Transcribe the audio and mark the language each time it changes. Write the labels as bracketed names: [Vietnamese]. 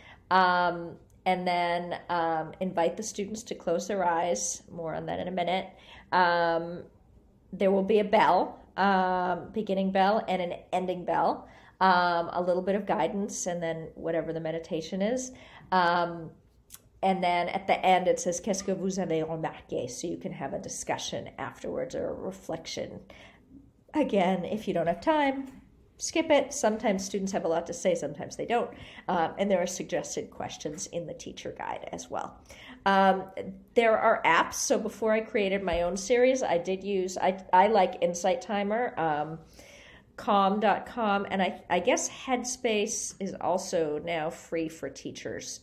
[English] And then invite the students to close their eyes. More on that in a minute. There will be a bell, beginning bell and an ending bell, a little bit of guidance, and then whatever the meditation is. And then at the end it says, [French] Qu'est-ce que vous avez remarqué? [English] So you can have a discussion afterwards, or a reflection. Again, if you don't have time, skip it. Sometimes students have a lot to say, sometimes they don't. And there are suggested questions in the teacher guide as well. There are apps. So before I created my own series, I like Insight Timer, calm.com, and I guess Headspace is also now free for teachers.